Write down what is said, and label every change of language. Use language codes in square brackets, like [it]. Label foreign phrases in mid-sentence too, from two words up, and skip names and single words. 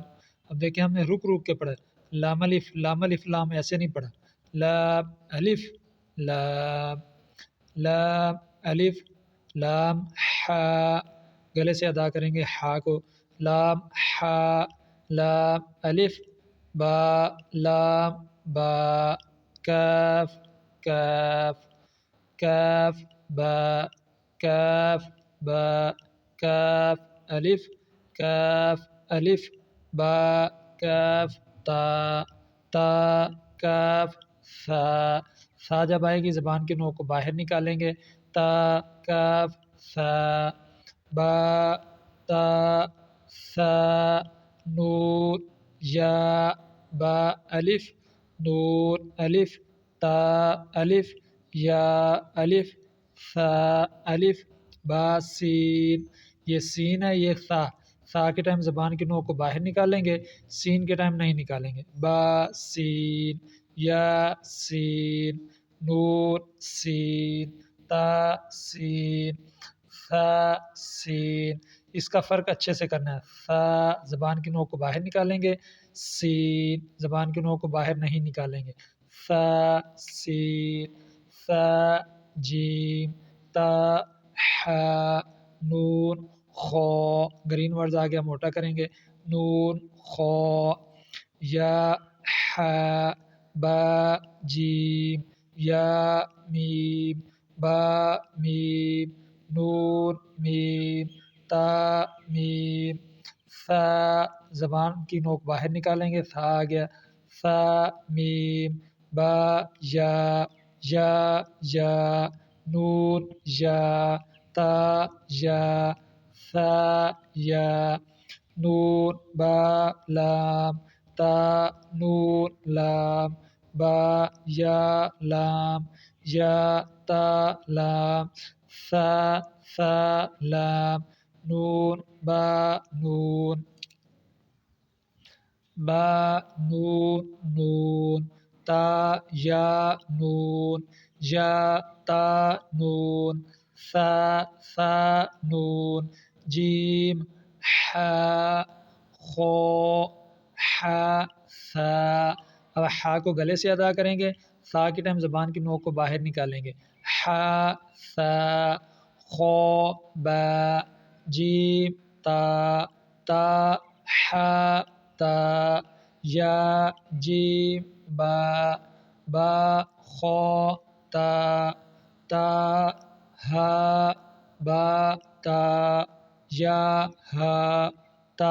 [ur] اب دیکھیں ہم نے رک کے پڑھا، لام الف لام ایسے نہیں پڑھا، لام الف لام لام الف لام ہا، گلے سے ادا کریں گے ہا کو، لام ہا لام الف با لام با کاف کاف کاف با کاف با کاف الف کاف الف با کاف تا تا کاف ثا ثا جب آئے گی زبان کے نوک کو باہر نکالیں گے، تا کاف ثا با تا ثا نون یا با الف نون الف تا الف یا الف ثا الف با سین، یہ سین ہے، یہ ثا، ثا کے ٹائم زبان کے نوک کو باہر نکالیں گے، سین کے ٹائم نہیں نکالیں گے، با سین یا سین نون سین تا سین ثا سین۔ اس کا فرق اچھے سے کرنا ہے، ثا زبان کی نوک کو باہر نکالیں گے، سین زبان کی نوک کو باہر نہیں نکالیں گے، ثا سین ثا جیم تا ہا نون خو، [en] green words [ur] آ گیا موٹا کریں گے، نون خو یا ہا با جیم یا میم با میم نون میم تا میم ثا زبان کی نوک باہر نکالیں گے، ثا آ گیا، ثا میم با یا یا یا نون یا تا یا ثا یا نون با لام تا نون لام با یا لام یا تا لام ثا ثا لام نون با نون با نون نون تا یا نون یا تا نون ثا ثا نون جیم ہا خو ہا ثا۔ اب ہا کو گلے سے ادا کریں گے، ثا کے ٹائم زبان کی نوک کو باہر نکالیں گے، ہا ثا خو با جیم تا تا ہا تا یا جیم با با خو تا تا ہا با تا یا ہا تا